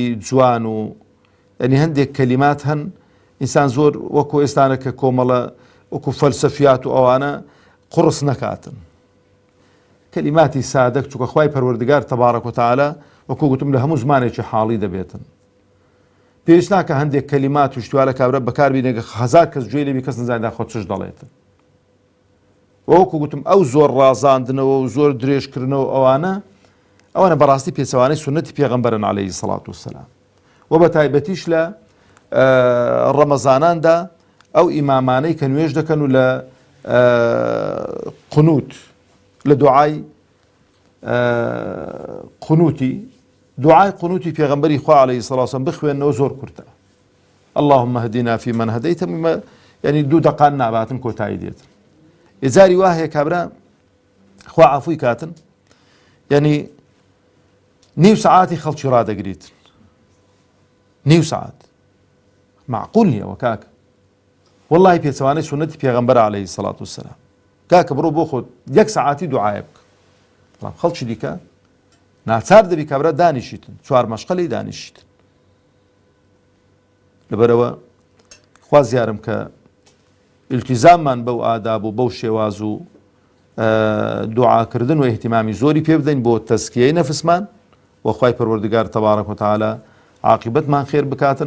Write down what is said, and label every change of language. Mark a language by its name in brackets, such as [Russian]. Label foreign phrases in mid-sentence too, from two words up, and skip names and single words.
[Central Kurdish] جوان و ینی هەندێک کەلیمات هەن ئینسان زۆر وەکو ئێستانە کە کۆمەڵە وەکو فەلسەفیات و ئەوانە قڕس نەکاتن، کەلیماتی سادە چووکە خوای پەروەردگار [Arabic] تەبارەک و تەعالا [Central Kurdish] وەکو گوتم لە هەموو زمانێکی حاڵی دەبێتن. پێویست ناکە هەندێک کەلیمات و شتوالە کابرا بەکاربینێکە 1000 کەس گوێی لێبی کەس نزانێت خۆ چش دەڵێتن. وەکو گوتم ئەو زۆر ڕازاندنەوە و زۆر درێژکردنەوە ئەوانە بەڕاستی پێچەوانەی سونەتی پێغەمبەرن [Arabic] عليه الصلاة والسلام. [Central Kurdish] و بە تایبەتیش لە ڕەمەزاناندا ئەو ئیمامانەی کە نوێژ دەکەن و لە قنوت لە دوعای قنوتی دوعای قنوتی پێغەمبەری خوا [Arabic] عليه الصلاة والسلام [Central Kurdish] بخوێنەوە زۆر کورتە. [Arabic] اللهم اهدنا فيمن هديت، [Central Kurdish] ینی 2 دقان ناباتن کۆتایی دێتن. ئێجاری وا هەیە کابرا خوا عەفوی کاتن، ینی نیو سعاتی خەڵکی ڕادەگریتن، نیو سعات معقول نییە وە کاکە، وەڵڵاهی پێچەوانەی سونەتی پێغەمبەر [Arabic] عليه الصلاة والسلام [Central Kurdish] کاکە بڕۆ بۆ خۆت 1 سعاتی دوعایە بکە، بەڵام خەڵکی دیکە ناچار دەبی کابرا دانیشیتن 4 مەشقەلەی دانیشیتن. لەبەرەوە خواز یارم کە ئیلتیزاممان بەو ئاداب و بەو شێواز و دوعاکردن و اهتیمامی زۆری پێ بدەین بۆ تەزکیەی نەفسمان و خوای پەروەردگار [Arabic] تەبارەک و تەعالا [Central Kurdish] عاقبەتمان خێر بکاتن.